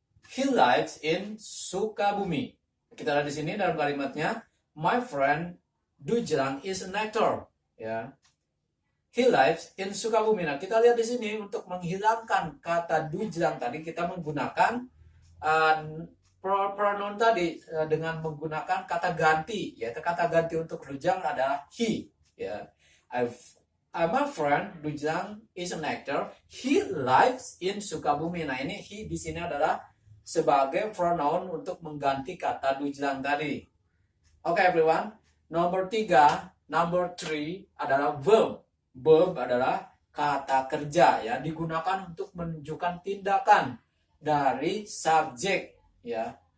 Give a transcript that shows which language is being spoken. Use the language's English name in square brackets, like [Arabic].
[English] He lives in Sukabumi. [Indonesian] Kita lihat di sini dalam kalimatnya [English] my friend Dujlang is an actor. [Indonesian] Ya, [English] he lives in Sukabumi. [Indonesian] Nah, kita lihat di sini untuk menghilangkan kata Dujlang tadi kita menggunakan pronoun tadi dengan menggunakan kata ganti. Ya, kata ganti untuk Dujlang adalah he. [English] Ya, my friend Dujlang is an actor. He lives in Sukabumi. [Indonesian] Nah, ini he di sini adalah sebagai pronoun untuk mengganti kata Dujlang tadi. Oke, everyone. Nomor 3 adalah verb. Verb adalah kata kerja ya, digunakan untuk menunjukkan tindakan dari subjek ya.